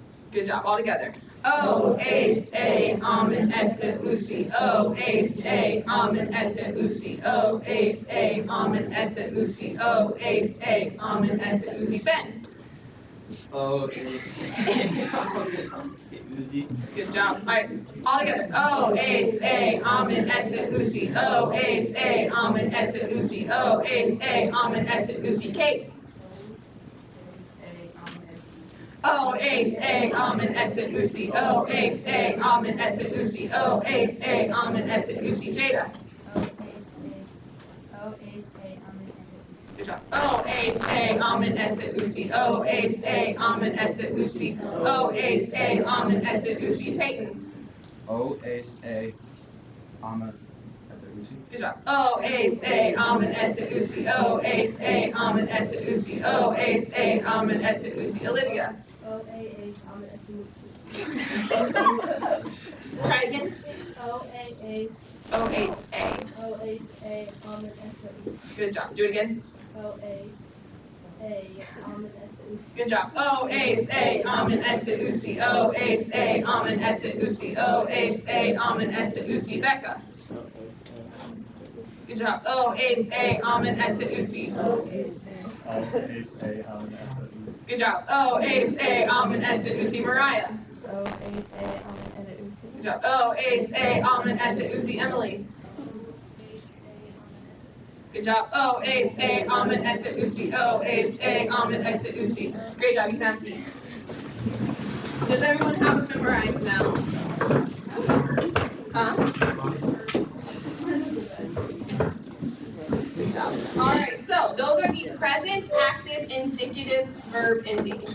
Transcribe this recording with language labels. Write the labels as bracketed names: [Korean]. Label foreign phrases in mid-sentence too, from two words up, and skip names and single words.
[English] Good job. All together. [Greek] Ω, εις, ει, ομεν, ετε, ουσι. Ω, εις, ει, ομεν, ετε, ουσι. Ω, εις, ει, ομεν, ετε, ουσι. Ω, εις, ει, ομεν, ετε, ουσι. Ben. Ω, εις, ουσι. [English] Good job. All right. All together. [Greek] Ω, εις, ει, ομεν, ετε, ουσι. Ω, εις, ει, ομεν, ετε, ουσι. Ω, εις, ει, ομεν, ετε, ουσι. Kate. Ω, εις, ει, ομεν, ετε, ουσι. Ω, εις, ει, ομεν, ετε, ουσι. Ω, εις, ει, ομεν, ετε, ουσι. [English] Jada. Good job. [Greek] Ω, εις, ει, ομεν, ετε, ουσι. Ω, εις, ει, ομεν, ετε, ουσι. Ω, εις, ει, ομεν, ετε, ουσι. Peyton. Ω, εις, ει, ομεν, ετε, ουσι. [English] Good job. [Greek] Ω, εις, ει, ομεν, ετε, ουσι. Ω, εις, ει, ομεν, ετε, ουσι. Ω, εις, ει, ομεν, ετε, ουσι. [English] Olivia. Try again. [Greek] Ω, εις, ει. [English] Good job. Do it again. Good job. [Greek] Ω, εις, ει, ομεν, ετε, ουσι. Ω, εις, ει, ομεν, ετε, ουσι. Ω, εις, ει, ομεν, ετε, ουσι. [English] Becca. Good job. [Greek] Ω, εις, ει, ομεν, ετε, ουσι. [English] Good job. [Greek] Ω, εις, ει, ομεν, ετε, ουσι. [English] Mariah. Good job. [Greek] Ω, εις, ει, ομεν, ετε, ουσι. [English] Emily. Good job. [Greek] Ω, εις, ει, ομεν, ετε, ουσι. Ω, εις, ει, ομεν, ετε, ουσι. [English] Great job. You can ask me. Does everyone have it memorized now? Huh? Good job. All right. So those are the present, active, indicative verb endings.